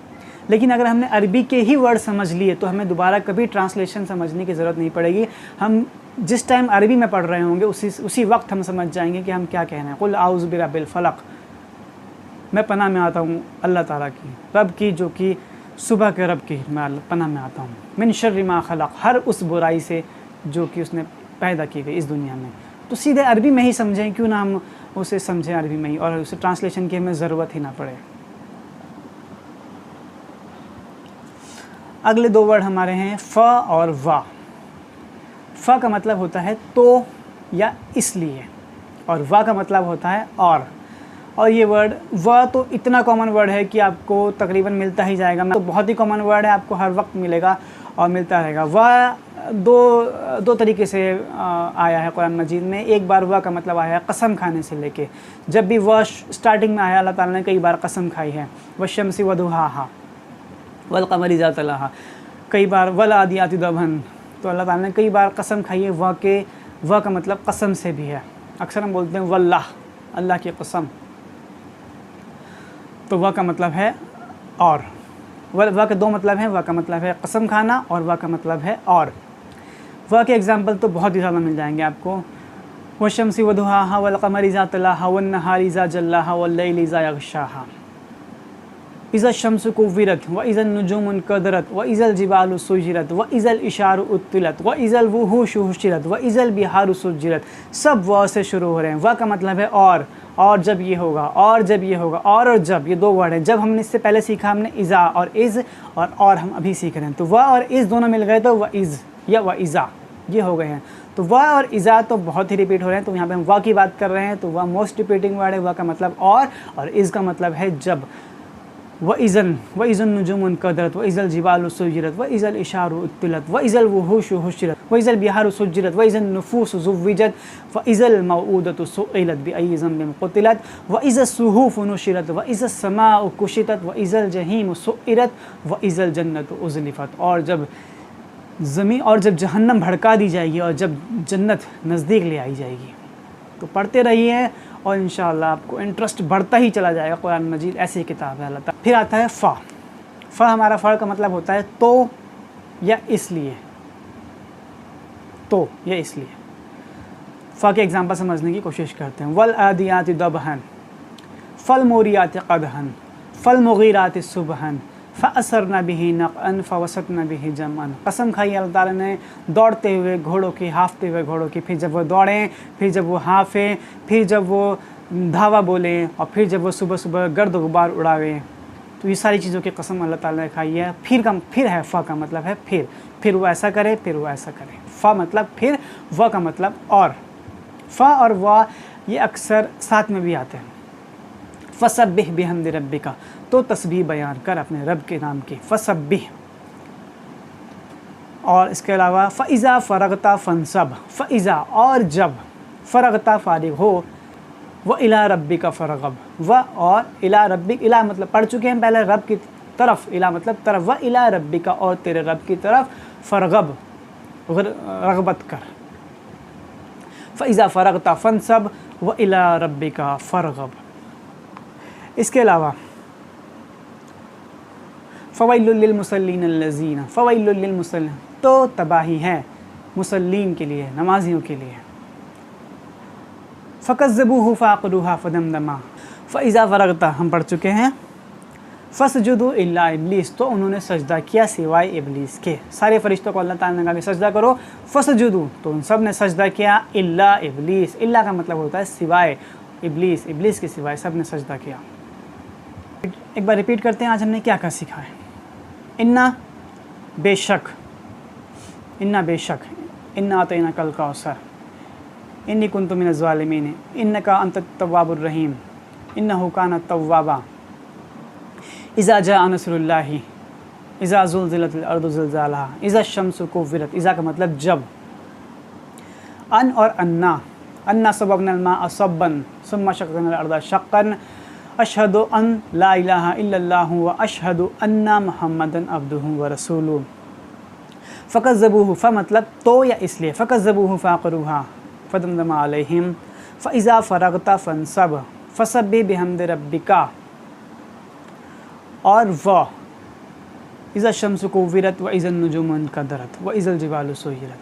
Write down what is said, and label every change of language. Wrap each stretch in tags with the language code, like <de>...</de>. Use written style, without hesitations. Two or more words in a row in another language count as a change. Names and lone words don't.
<hi>लेकिन अगर हमने अरबी के ही वर्ड समझ लिए तो हमें दोबारा कभी ट्रांसलेशन समझने की ज़रूरत नहीं पड़ेगी। हम जिस टाइम अरबी में पढ़ रहे होंगे उसी वक्त हम समझ जाएंगे कि हम क्या कह रहे हैं।</hi> <ar>قل أعوذ برب الفلق,</ar> <hi>मैं पनाह में आता हूँ अल्लाह ताला की, रब की जो कि सुबह के रब की मैं पनाह में आता हूँ।</hi> <ar>من شر ما خلق,</ar> <hi>हर उस बुराई से जो कि उसने पैदा की गई इस दुनिया में। तो सीधे अरबी में ही समझें, क्यों ना हम उसे समझें अरबी में ही और उसे ट्रांसलेशन की हमें ज़रूरत ही ना पड़े। अगले 2 वर्ड हमारे हैं फ़ और वा। फ़ का मतलब होता है तो या इसलिए, और वा का मतलब होता है और ये वर्ड व तो इतना</hi> <en>common word</en> <hi>है कि आपको तकरीबन मिलता ही जाएगा। तो बहुत ही</hi> <en>common word</en> <hi>है, आपको हर वक्त मिलेगा और मिलता रहेगा। व दो तरीके से आया है कुरान मजीद में। एक बार व का मतलब आया है कसम खाने से लेके, जब भी व स्टार्टिंग में आया अल्लाह ताला ने कई बार कसम खाई है।</hi> <ar>والشمس وضحاها والقمر إذا تلاها,</ar> <hi>कई बार</hi> <ar>والعاديات ضبحا,</ar> <hi>तो अल्लाह ताला ने कई बार कसम खाई है। व का मतलब कसम से भी है। अक्सर हम बोलते हैं वल्लाह, अल्लाह की कसम, तो व का मतलब है और। व के 2 मतलब हैं, व का मतलब है कसम खाना और व का मतलब है और। व के एग्जाम्पल तो बहुत ही ज़्यादा मिल जाएंगे आपको।</hi> <ar>والشمس وضحاها والقمر إذا تلاها والنهار إذا جلاها والليل إذا يغشاها إذا الشمس كورت وإذا النجوم انكدرت وإذا الجبال سيرت وإذا العشار عطلت وإذا الوحوش حشرت وإذا البحار سجرت.</ar> <hi>सब व से शुरू हो रहे हैं। व का मतलब है और जब ये होगा, और जब ये होगा, और जब, ये 2 वर्ड हैं। जब हमने इससे पहले सीखा हमने इज़ा और इज़, और हम अभी सीख रहे हैं। तो व और इज़ दोनों मिल गए तो</hi> <ar>وإذ</ar> <hi>या</hi> <ar>وإذا</ar> <hi>ये हो गए हैं। तो व और इज़ा तो बहुत ही रिपीट हो रहे हैं, तो यहाँ पे हम व की बात कर रहे हैं। तो व</hi> <en>most repeating word</en> <hi>है। व का मतलब और इज़ का मतलब है जब।</hi> <ar>وإذا النجوم انكدرت وإذا الجبال سيرت وإذا العشار عطلت وإذا الوحوش حشرت وإذا البحار سجرت وإذا النفوس زوجت وإذا الموءودة سئلت بأي ذنب قتلت وإذا الصحف نشرت وإذا السماء كشطت وإذا الجحيم سعرت وإذا الجنة أزلفت.</ar> <hi>और जब ज़मीन और जब जहन्नम भड़का दी जाएगी और जब जन्नत नज़दीक ले आई जाएगी। तो पढ़ते रहिए और इंशाअल्लाह आपको इंटरेस्ट बढ़ता ही चला जाएगा। कुरान मजीद ऐसी किताब है अल्लाह ताला। फिर आता है फ़ हमारा फ़ का मतलब होता है तो या इसलिए, तो या इसलिए। फ़ के एग्जाम्पल समझने की कोशिश करते हैं।</hi> <ar>والعاديات ضبحا فالموريات قدحا فالمغيرات صبحا فأثرن به نقعا فوسطن به جمعا.</ar> <hi>कसम खाई अल्लाह ताला ने दौड़ते हुए घोड़ों की, हाँफते हुए घोड़ों की। फिर जब वो दौड़ें, फिर जब वो हाँफें, फिर जब वो धावा बोलें और फिर जब वो सुबह सुबह गर्द गुबार उड़ावें। तो ये सारी चीज़ों की कसम अल्लाह ताला ने खाई है। फिर है, फ़ का मतलब है फिर वो ऐसा करे, फिर वो ऐसा करे। फ़ मतलब फिर, व का मतलब और। फ़ और व ये अक्सर साथ में भी आते हैं।</hi> <ar>فسبح بحمد ربك,</ar> <hi>तो तस्बीह बयान कर अपने रब के नाम की, फ़सब्बिह। और इसके अलावा</hi> <ar>فإذا فرغت فانصب,</ar> <hi>फ़इज़ा और जब, फ़रग़ता फ़ारिग़ हो,</hi> <ar>وإلى ربك فارغب,</ar> <hi>व और</hi> <ar>إلى ربك,</ar> <hi>इला मतलब पढ़ चुके हैं पहले, रब की तरफ, इला मतलब तरफ,</hi> <ar>وإلى ربك</ar> <hi>और तेरे रब की तरफ, फ़रग़ब रग़बत कर।</hi> <ar>فإذا فرغت فانصب وإلى ربك فارغب.</ar> <hi>इसके अलावा</hi> <ar>فويل للمصلين الذين, فويل للمصلين,</ar> <hi>तो तबाही है मुसल्लीन के लिए, नमाजियों के लिए।</hi> <ar>فكذبوه فعقروها فدمدم، فإذا فرغت</ar> <hi>हम पढ़ चुके हैं।</hi> <ar>فسجدوا إلا إبليس,</ar> <hi>तो उन्होंने सजदा किया सिवाय इब्लीस के। सारे फरिश्तों को अल्लाह ताला ने कहा कि सजदा करो, फ़स्जुदू, तो उन सब ने सजदा किया,</hi> <ar>إلا إبليس,</ar> <hi>इल्ला का मतलब होता है सिवाय, इब्लीस, इब्लीस के सिवाय सब ने सजदा किया। एक बार रिपीट करते हैं, आज हमने क्या क्या सीखा है।</hi> <ar>इन्ना बेशक, इन्ना बेशक, إنا أعطيناك الكوثر، إني كنت من الظالمين، إنك أنت التواب الرحيم، إنه كان توابا، إذا جاء نصر الله، إذا زلزلت الأرض زلزالها، إذا الشمس كورت، إذا</ar> <hi>का मतलब जब।</hi> <ar>अन और أنا، أنا صببنا الماء صبا ثم شققنا الأرض شقا، أشهد أن لا إله إلا الله وأشهد أن محمدا عبده ورسوله.</ar> <hi>फ़कज़्ज़बूहु, फ़ मतलब तो या इसलिए,</hi> <ar>فكذبوه فعقروها فدمدم عليهم، فإذا فرغت فانصب فسبح بحمد ربك, और وإذا الشمس كورت وإذا النجوم انكدرت وإذا الجبال سيرت.</ar>